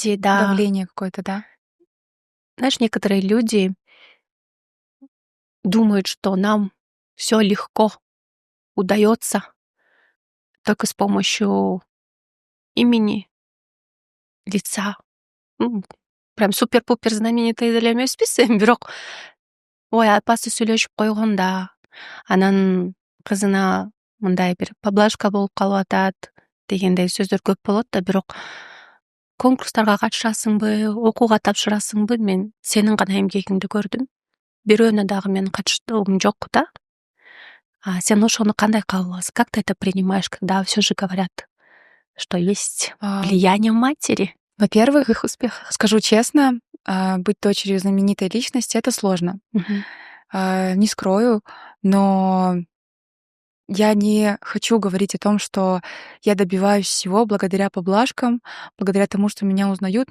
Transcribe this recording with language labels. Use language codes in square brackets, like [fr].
[ru] связи, да. давление какое-то, да? Знаешь, некоторые люди думают, что нам все легко удается только с помощью имени, лица. [ky] М, [ru] Прям супер-пупер знаменитый [ky] деле эмес бирок ой апасы сүйлөшүп койгонда анан кызына мындай бир поблажка болуп калып атат дегендей сөздөр көп болот да, бирок конкурстарга катышасыңбы, окууга тапшырасыңбы, мен сенин гана эмгегиңди көрдүм. Бирөөнө дагы менин катыштыгым жок да. А сен ошону кандай кабыл аласың? [ru] Как ты это принимаешь, когда все же говорят, что есть А, влияние матери в Во-первых, их успехах? скажу честно, быть дочерью знаменитой личности — это сложно. Мгм. Не скрою, но я не хочу говорить о том, что я добиваюсь всего благодаря поблажкам, благодаря тому, что меня узнают.